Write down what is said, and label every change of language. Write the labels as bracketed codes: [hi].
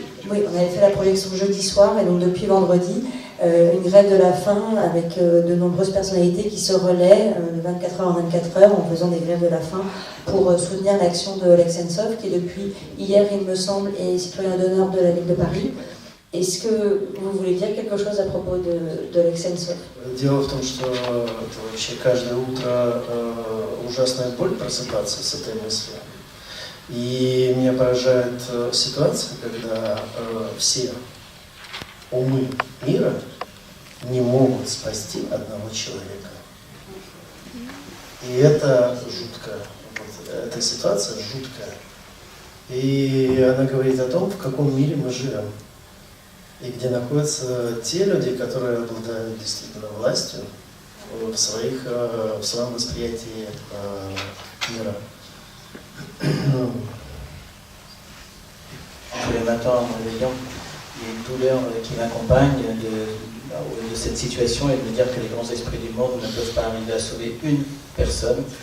[fr] Oui, on avait fait la projection jeudi soir, et donc depuis vendredi, une grève de la faim avec de nombreuses personnalités qui se relaient de 24 heures en 24 heures en faisant des grèves de la faim pour soutenir l'action de Oleg Sentsov, qui depuis hier, il me semble, est citoyen d'honneur de la ville de Paris. Est-ce que vous voulez dire quelque chose à propos de Oleg Sentsov? [ru] Дело в том, что это вообще каждое утро ужасная боль просыпаться с этой мыслью. И меня поражает ситуация, когда все умы мира не могут спасти одного человека. И это жутко. Вот, эта ситуация жуткая. И она говорит о том, в каком мире мы живем. И где находятся те люди, которые обладают действительно властью в своем восприятии мира. [fr] Tous les matins en me réveillant, il y a une douleur qui m'accompagne de cette situation et de me dire que les grands esprits du monde ne peuvent pas arriver à sauver une personne.